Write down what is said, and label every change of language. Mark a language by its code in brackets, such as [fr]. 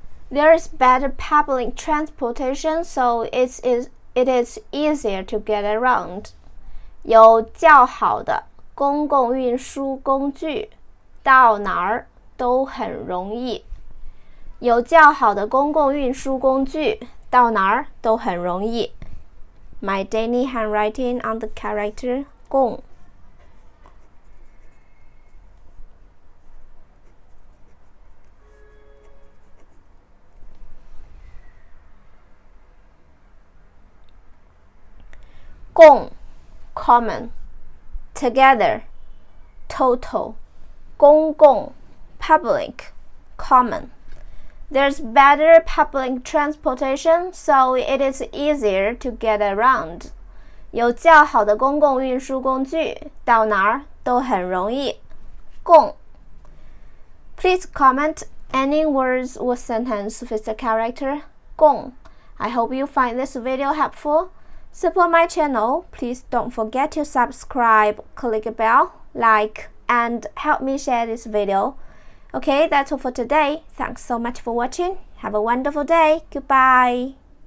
[en] There is better public transportation, so it is easier to get around. [zh] 有较好的公共运输工具，到哪儿都很容易。有较好的公共运输工具，到哪儿都很容易。 [en] My daily handwriting on the character 共。共 common. Together total. 公共 public common. There's better public transportation, so it is easier to get around. [zh] 有较好的公共运输工具，到哪儿都很容易。 [en] 共 Please comment any words or sentence with the character 共. I hope you find this video helpful. Support my channel. Please don't forget to subscribe, click the bell, like, and help me share this video. Okay, that's all for today. Thanks so much for watching. Have a wonderful day. Goodbye.